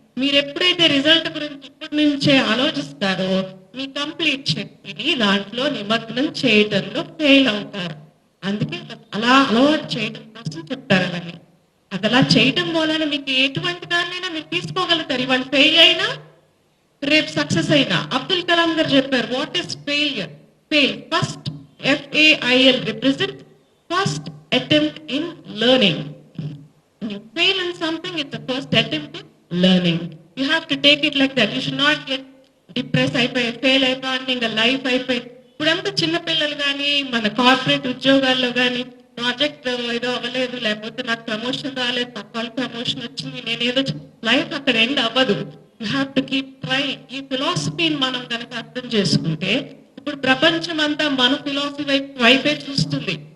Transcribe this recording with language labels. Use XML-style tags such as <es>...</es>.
<te>మీరు ఎప్పుడైతే రిజల్ట్ గురించి ఇప్పటి నుంచే ఆలోచిస్తారో మీ కంప్లీట్ శక్తిని దాంట్లో నిమగ్నం చేయడంలో ఫెయిల్ అవుతారు. అందుకే అలా అలవాటు చేయడం కోసం చెప్తారు అవన్నీ. అది అలా చేయడం వలన మీకు ఎటువంటి దాన్నైనా మీరు తీసుకోగలుగుతారు. ఇవాళ ఫెయిల్ అయినా రేపు సక్సెస్ అయినా. అబ్దుల్ కలాం గారు చెప్పారు,</te> <en>What is failure? fail. First, FAIL represents first attempt in learning. When you fail in something, it's the first attempt in learning. You have to take it like that. You should not get depressed</en> <te>అయిపోయి fail అయిపోయింది ఇంకా life అయిపోయి ఇప్పుడంతా చిన్న పిల్లలు కానీ మన corporate ఉద్యోగాల్లో కానీ ప్రాజెక్ట్ ఏదో అవ్వలేదు లేకపోతే నాకు ప్రమోషన్ రాలేదు పక్క ప్రమోషన్ వచ్చింది నేను ఏదో లైఫ్ అక్కడ ఎండ్ అవ్వదు.</te> <en>You have to keep trying.</en> <te>ఈ ఫిలాసఫీని మనం కనుక అర్థం చేసుకుంటే ఇప్పుడు ప్రపంచం అంతా మన ఫిలాసఫీ వైపే చూస్తుంది.</te>